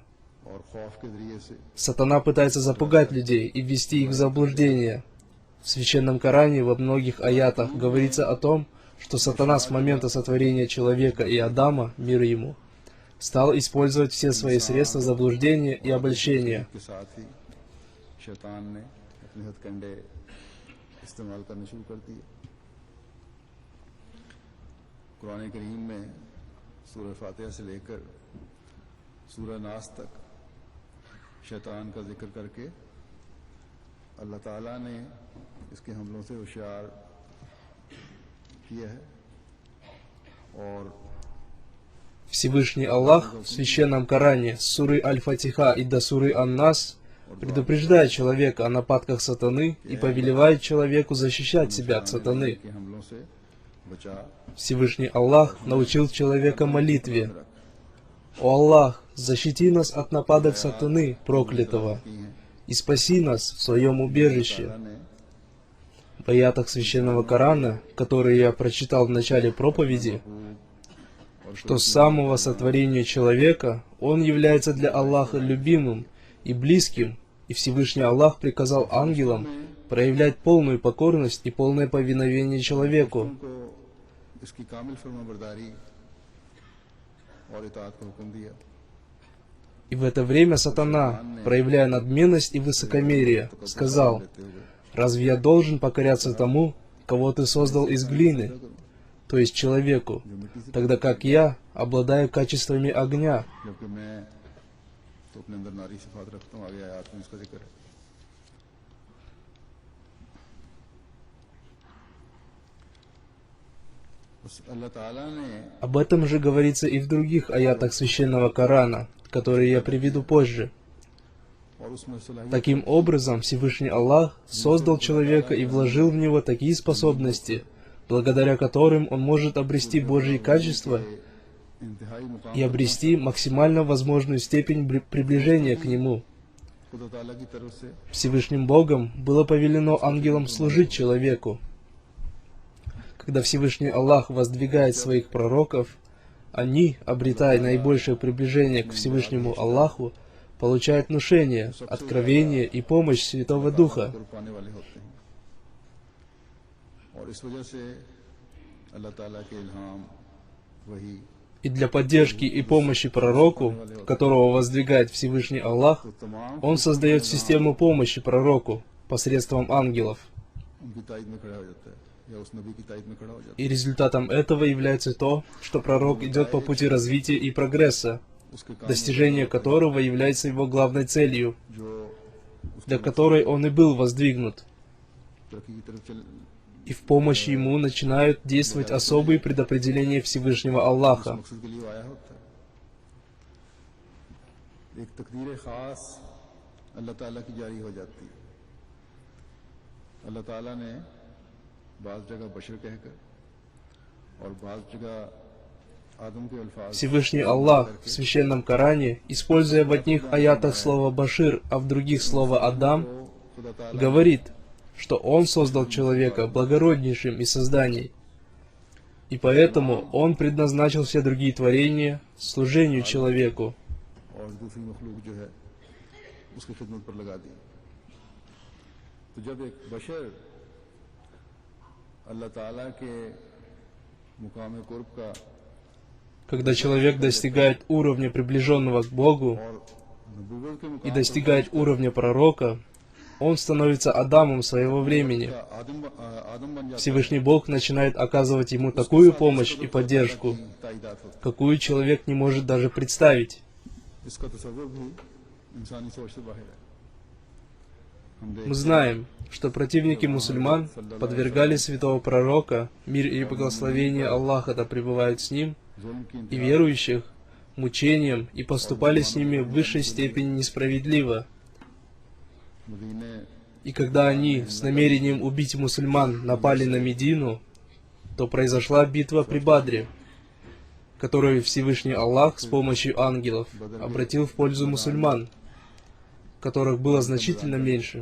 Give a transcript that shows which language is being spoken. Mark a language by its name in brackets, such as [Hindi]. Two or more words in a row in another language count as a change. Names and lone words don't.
[Russian] Сатана пытается запугать людей и ввести их в заблуждение. В Священном Коране во многих аятах говорится о том, что сатана с момента сотворения человека и Адама, мир ему, стал использовать все свои средства заблуждения и обольщения. [Urdu] کے ساتھ ہی شیطان نے اپنے ہتھکنڈے استعمال کرنے شروع کر دیے. قرآن کریم میں سورہ فاتحہ سے لے کر سورہ ناس تک شیطان کا ذکر کر کے اللہ تعالیٰ نے اس کے حملوں سے ہوشیار کیا ہے اور [Russian] Всевышний Аллах в Священном Коране с суры Аль-Фатиха и до суры Ан-Нас предупреждает человека о нападках сатаны и повелевает человеку защищать себя от сатаны. [Urdu] کے حملوں سے بچا [Russian] Всевышний Аллах научил человека молитве. «О Аллах, защити нас от нападок сатаны, проклятого, и спаси нас в своем убежище». В аятах Священного Корана, которые я прочитал в начале проповеди, что с самого сотворения человека он является для Аллаха любимым и близким, и Всевышний Аллах приказал ангелам проявлять полную покорность и полное повиновение человеку. [Urdu] کو اس کی کامل فرمانبرداری اور اطاعت کا حکم دیا. [Russian] И в это время сатана, проявляя надменность и высокомерие, сказал: «Разве я должен покоряться тому, кого ты создал из глины, то есть человеку, тогда как я обладаю качествами огня?» [Urdu] جبکہ میں تو اپنے اندر ناری صفات رکھتا ہوں. آگے آیت میں اس کا ذکر ہے. اللہ تعالیٰ نے [Russian] Об этом же говорится и в других аятах Священного Корана, которые я приведу позже. [Urdu] اور اس میں صلاحیت [Russian] Таким образом, Всевышний Аллах создал человека и вложил в него такие способности, благодаря которым он может обрести Божьи качества [Urdu] انتہائی مقام [Russian] и обрести максимально возможную степень приближения к Нему. [Urdu] خدا تعالیٰ کی طرف سے [Russian] Всевышним Богом было повелено ангелам служить человеку. Когда Всевышний Аллах воздвигает своих пророков, они, обретая наибольшее приближение к Всевышнему Аллаху, получают внушение, откровение и помощь Святого Духа. [Urdu] کو پانے والے ہوتے ہیں اور اس وجہ سے اللہ تعالیٰ کے الہام وحی [Russian] И для поддержки и помощи пророку, которого воздвигает Всевышний Аллах, [Urdu] तमाम [Russian] он создает систему помощи пророку посредством ангелов. [Urdu] ان کی تائید میں کھڑا ہو جاتا ہے یا اس نبی کی تائید میں کھڑا ہو جاتا [Russian] И результатом этого является то, что пророк идет по пути развития и прогресса, [Urdu] ہے۔ اس کے کام [Russian] достижение которого является его главной целью, [Urdu] जो [Russian] для которой он и был воздвигнут. [Urdu] ترقی کی طرف چل [Russian] И в помощь ему начинают действовать особые предопределения Всевышнего Аллаха. [Urdu] مقصد کے لیے وہ آیا ہوتا ہے. ایک تقدیر خاص اللہ تعالیٰ کی جاری ہو جاتی ہے. اللہ تعالیٰ نے بعض جگہ بشر کہہ کر اور بعض جگہ آدم کے الفاظ [Russian] Всевышний Аллах в Священном Коране, используя в одних аятах слово «башир», а в других слово «адам», [Urdu] کو خدا تعالیٰ [Russian] говорит, что Он создал человека благороднейшим из созданий, и поэтому Он предназначил все другие творения служению человеку. [Urdu] اور دوسری مخلوق جو ہے اس کی خدمت پر لگا دی. تو جب ایک بشر اللہ تعالیٰ کے مقام قرب کا [Russian] Когда человек достигает уровня приближенного к Богу [Urdu] اور نبوت کے [Russian] и [Urdu] मुकाम [Russian] достигает уровня пророка, он становится Адамом своего времени. [Urdu] کا آدم بن جاتا [Russian] Всевышний Бог начинает оказывать ему такую помощь и поддержку, [Urdu] ہے۔ تائیدات ہوتی [Russian] какую человек не может даже представить. [Urdu] है। اس کا تصور بھی انسانی سوچ سے باہر ہے. हम [Russian] Мы [Urdu] देखते [Russian] знаем, что противники мусульман подвергали святого пророка, мир и благословение Аллаха да пребывают с ним, [Urdu] ہیں ظلم کی [Russian] и верующих, мучениям и поступали с ними в высшей степени несправедливо. [Urdu] मदीने [Russian] И когда они с намерением убить мусульман напали на Медину, то произошла битва при Бадре, которую Всевышний Аллах с помощью ангелов обратил в пользу мусульман, которых было значительно меньше.